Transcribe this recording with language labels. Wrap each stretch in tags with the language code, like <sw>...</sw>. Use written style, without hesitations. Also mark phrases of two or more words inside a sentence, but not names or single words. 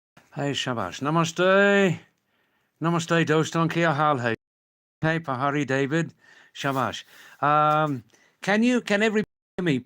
<hi>Hey, शाबाश। नमस्ते। नमस्ते, दोस्तों. क्या हाल है? Hey, Pahadi David. Shabash.</hi> <en>Can everybody hear me?</en>